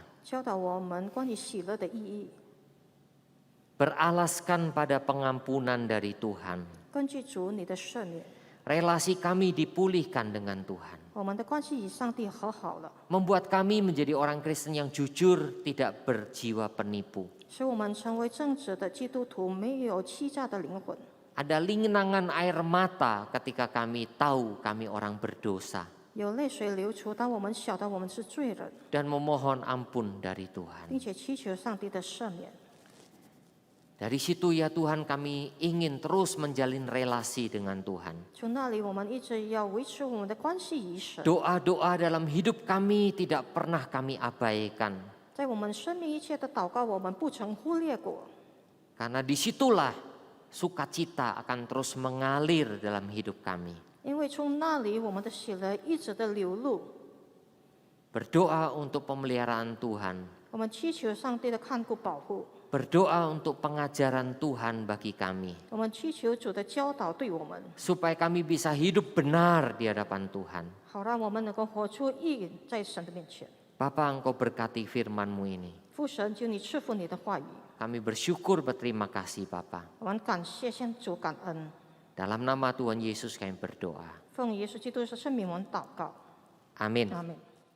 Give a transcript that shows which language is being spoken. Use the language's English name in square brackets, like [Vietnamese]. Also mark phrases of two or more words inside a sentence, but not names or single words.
[Chinese] 教导我们关于喜乐的意义。 [Indonesian] Beralaskan pada pengampunan dari Tuhan. [Chinese] 根据主你的赦免， [Indonesian] Relasi kami dipulihkan dengan Tuhan. [Chinese] 我们的关系与上帝和好了， [Indonesian] Membuat kami menjadi orang Kristen yang jujur, tidak berjiwa penipu. [Chinese] 使我们成为正直的基督徒，没有欺诈的灵魂。 [Indonesian] Ada lingangan air mata ketika kami tahu kami orang berdosa [Chinese] 有泪水流出，当我们晓得我们是罪人， [Indonesian] dan memohon ampun dari Tuhan. [Chinese] 并且祈求上帝的赦免。 [Indonesian] Dari situ ya Tuhan, kami ingin terus menjalin relasi dengan Tuhan. [Chinese] 从那里，我们一直要维持我们的关系与神。 [Indonesian] Doa-doa dalam hidup kami tidak pernah kami abaikan. [Chinese] 在我们生命一切的祷告，我们不曾忽略过， [Indonesian] Karena disitulah sukacita akan terus mengalir dalam hidup kami. [Chinese] 因为从那里，我们的喜乐一直的流露。 [Indonesian] Berdoa untuk pemeliharaan Tuhan. [Chinese] 我们祈求上帝的看顾保护， [Indonesian] Berdoa untuk pengajaran Tuhan bagi kami. [Chinese] 我们祈求主的教导对我们， [Indonesian] Supaya kami bisa hidup benar di hadapan Tuhan. [Chinese] 好让我们能够活出义在神的面前。 [Indonesian] Bapa, Engkau berkati firman-Mu ini. [Chinese] 父神，求你赐福你的话语， [Indonesian] Kami bersyukur, berterima kasih Bapa. [Chinese] 我们感谢向主感恩， [Indonesian] Dalam nama Tuhan Yesus kami berdoa. [Chinese] 奉耶稣基督的圣名，我们祷告， [Indonesian] Amin. [Chinese] 阿门。